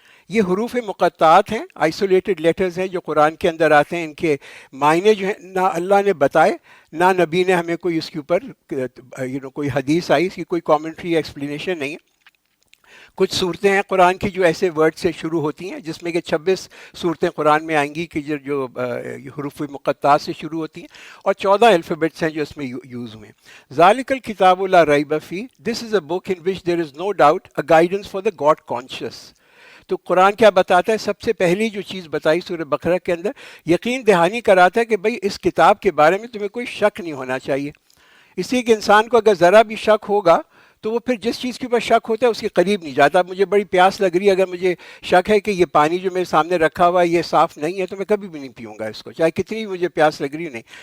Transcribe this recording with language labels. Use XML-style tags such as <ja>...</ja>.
<ur>یہ حروف مقطعات ہیں، آئسولیٹڈ لیٹرز ہیں جو قرآن کے اندر آتے ہیں. ان کے معنی جو ہیں نہ اللہ نے بتائے، نہ نبی نے ہمیں کوئی اس کے اوپر کوئی حدیث آئی، اس کی کوئی کامنٹری ایکسپلینیشن نہیں ہے. کچھ صورتیں ہیں قرآن کی جو ایسے ورڈ سے شروع ہوتی ہیں، جس میں کہ 26 صورتیں قرآن میں آئیں گی کہ جو حروف مقطعات سے شروع ہوتی ہیں، اور 14 الفابیٹس ہیں جو اس میں یوز ہوئے ہیں.</ur> <ar>ذالک الکتاب لا ریب فیہ،</ar> <en>This is a book in which there is no doubt a guidance for the God conscious.</en> <ur>تو قرآن کیا بتاتا ہے؟ سب سے پہلی جو چیز بتائی سورہ بقرہ کے اندر، یقین دہانی کراتا ہے کہ بھئی اس کتاب کے بارے میں تمہیں کوئی شک نہیں ہونا چاہیے. اس لیے کہ انسان کو اگر ذرا بھی شک ہوگا تو وہ پھر جس چیز کے اوپر شک ہوتا ہے اس کے قریب نہیں جاتا. مجھے بڑی پیاس لگ رہی ہے، اگر مجھے شک ہے کہ یہ پانی جو میرے سامنے رکھا ہوا ہے یہ صاف نہیں ہے تو میں کبھی بھی نہیں پیوں گا اس کو، چاہے کتنی مجھے پیاس لگ رہی نہیں.</ur>